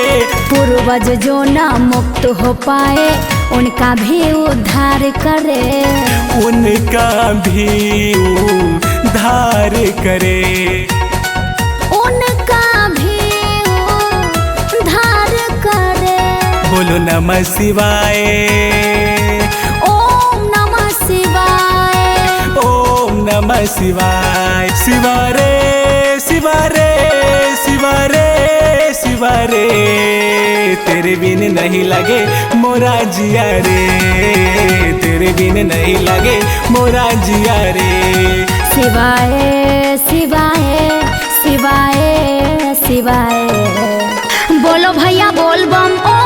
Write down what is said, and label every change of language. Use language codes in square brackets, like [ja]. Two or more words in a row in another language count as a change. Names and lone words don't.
[hi] पूर्वज जो ना मुक्त हो पाए उनका भी उद्धार करे, उनका भी उद्धार करे, उनका भी उद्धार करे। [sa] बोलो नमः शिवाय ओम नमः शिवाय, ओम नमः शिवाय। शिवारे शिवारे शिवारे शिवारे, [hi] तेरे बिन नहीं लगे मोरा जिया रे, तेरे बिन नहीं लगे मोरा जिया रे। [sa] शिवाय शिवाय शिवाय शिवाय, [hi] बोलो भैया बोल बम